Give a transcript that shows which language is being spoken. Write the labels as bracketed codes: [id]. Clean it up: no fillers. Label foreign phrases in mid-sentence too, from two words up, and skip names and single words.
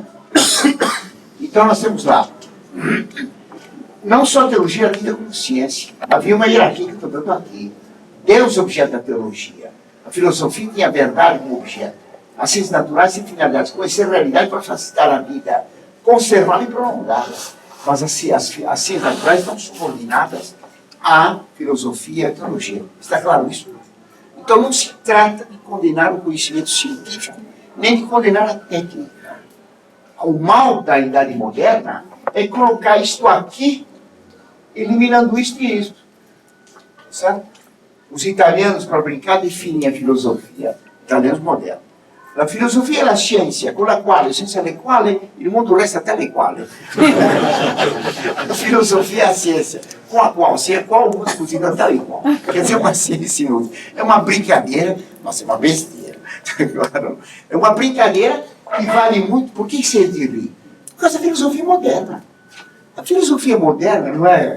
[pt] Então nós temos lá, não só a teologia lida como ciência. Havia uma hierarquia que eu estou dando aqui. Deus é objeto da teologia. A filosofia tinha a verdade como objeto. As ciências naturais têm finalidades, conhecer a realidade para facilitar a vida, conservá-la e prolongá-la. Mas as ciências naturais estão subordinadas à filosofia e à teologia. Está claro isso? Então não se trata de condenar o conhecimento científico, nem de condenar a técnica. O mal da idade moderna é colocar isto aqui, eliminando isto e isto. Certo? Os italianos, para brincar, definem a filosofia, italianos modernos. [it] La filosofia è la scienza con la quale, senza la quale, il mondo resta tale quale. [pt] A filosofia é a ciência com a qual, sem a qual o mundo continua tal e qual. Quer dizer, uma ciência inútil. É uma brincadeira, mas é uma besteira. É uma brincadeira que vale muito. Por que você ri? Por causa da filosofia moderna. A filosofia moderna não é...